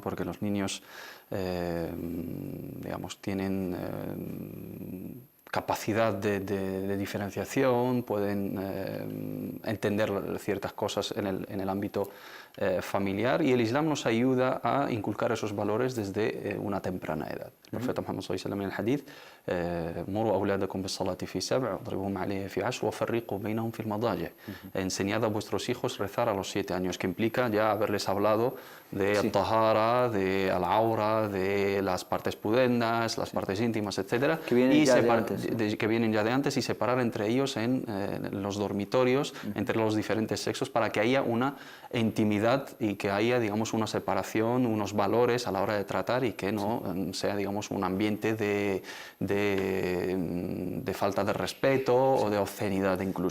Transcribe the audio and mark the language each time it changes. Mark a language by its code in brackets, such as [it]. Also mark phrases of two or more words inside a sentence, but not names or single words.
[es] Porque los niños, digamos, tienen capacidad de diferenciación, pueden entender ciertas cosas en el ámbito familiar, y el Islam nos ayuda a inculcar esos valores desde una temprana edad. El profeta Muhammad [ar] صلى الله عليه وسلم [es] en el hadith: [ar] مروا أولادكم بالصلاة في سبع واضربوهم عليها في عشر وفرقوا بينهم في المضاجع'. [es] Enseñad a vuestros hijos rezar a los 7 años, que implica ya haberles hablado de tahara, de al-aura, de las partes pudendas, las partes íntimas, etcétera, Que vienen y ya de antes. que vienen ya de antes, y separar entre ellos en los dormitorios, entre los diferentes sexos, para que haya una intimidad y que haya, digamos, una separación, unos valores a la hora de tratar, y que no sea, digamos, un ambiente de falta de respeto o de obscenidad incluso.